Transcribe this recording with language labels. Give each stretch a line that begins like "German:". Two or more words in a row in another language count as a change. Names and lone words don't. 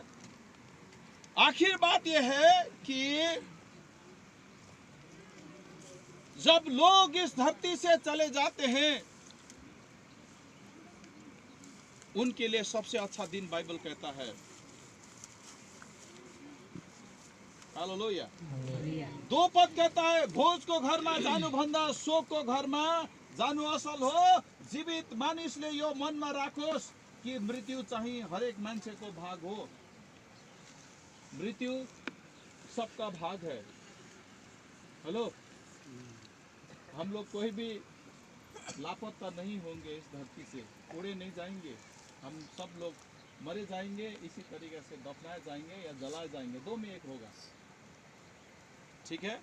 Hindi: आखिर बात यह है कि जब लोग इस धरती से चले जाते हैं, उनके लिए सबसे अच्छा दिन बाइबल कहता है। हालेलुया। 2 पद कहता है,
Nepali: भोज को घर में जानु भन्दा शोक को घर में जानु असल हो। जीवित मानिसले यो मन में राखोस् कि मृत्यु चाहिँ हरेक मान्छे को भाग हो।
Hindi: मृत्यु सबका भाग है। हेलो, हम लोग कोई भी लापता नहीं होंगे, इस धरती से उड़े नहीं जाएंगे। हम सब लोग मरे जाएंगे, इसी तरीके से दफनाए जाएंगे या जलाए जाएंगे, 2 में 1 होगा, ठीक है।